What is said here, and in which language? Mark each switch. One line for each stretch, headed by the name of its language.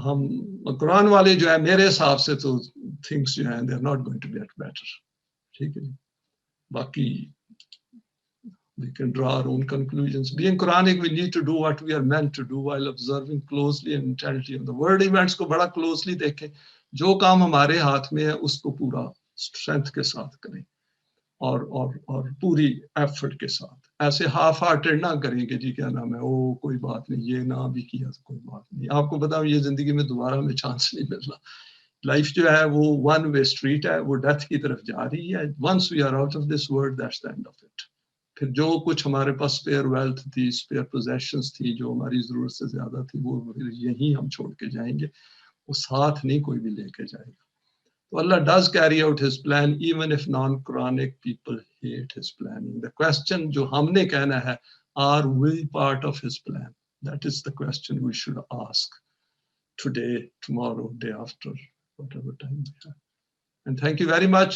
Urdu: ہم قرآن والے جو ہے میرے حساب سے تو things جو ہیں
English: they are not going to get better.
Urdu: ٹھیک ہے.
English: باقی we can draw our own conclusions. Being Quranic, we need to do what we are meant to do while observing closely and intently on the world events
Urdu: کو بڑا closely دیکھیں. جو کام ہمارے ہاتھ میں ہے اس کو پورا strength کے ساتھ کریں اور پوری ایفرٹ کے ساتھ. ایسے ہاف ہارٹڈ نہ کریں کہ جی کیا نام ہے، او کوئی بات نہیں، یہ نہ بھی کیا تو کوئی بات نہیں. آپ کو بتاؤں یہ زندگی میں دوبارہ ہمیں چانس نہیں ملنا. لائف جو ہے وہ ون وے اسٹریٹ ہے، وہ ڈیتھ کی طرف جا رہی ہے.
English: once we are out of this world, that's the end of it.
Urdu: پھر جو کچھ ہمارے پاس اسپیئر ویلتھ تھی، اسپیئر پوزیشنز تھی، جو ہماری ضرورت سے زیادہ تھی، وہ یہیں ہم چھوڑ کے جائیں گے. وہ ساتھ نہیں کوئی بھی لے کے جائے گا.
English: تو Allah does carry out his plan even if non-Quranic people hate his planning. The question
Urdu: جو ہم نے کہنا ہے,
English: are we part of his plan? That is the question we should ask today, tomorrow, day after, whatever time we have. And thank you very much.